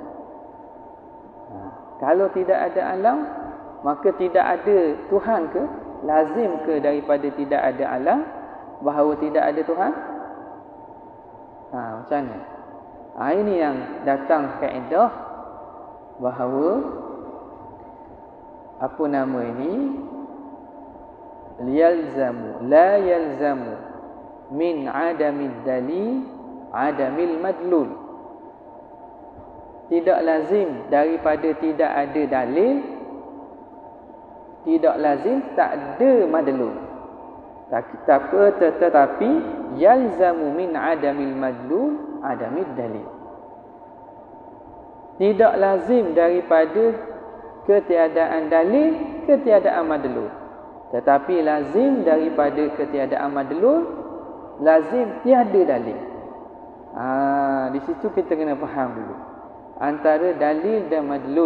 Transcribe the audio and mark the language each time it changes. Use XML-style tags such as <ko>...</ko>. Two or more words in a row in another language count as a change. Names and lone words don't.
<ms>Kalau tidak ada alam, maka tidak ada Tuhan ke? Lazim ke daripada tidak ada alam bahawa tidak ada Tuhan? Macam mana? Ini yang datang kaedah bahawa apa nama ini?</ms> <ar>لا يلزم من عدم الدليل عدم المدلول.</ar> <ms>Tidak lazim daripada tidak ada dalil, tidak lazim tak ada madlul.</ms> <ar>Tetapi يلزم من عدم المدلول عدم الدليل.</ar> <ms>Tidak lazim daripada ketiadaan dalil, ketiadaan madlul. Tetapi lazim daripada ketiadaan madlul, lazim tiada dalil. Di situ kita kena faham dulu antara dalil dan madlul.</ms>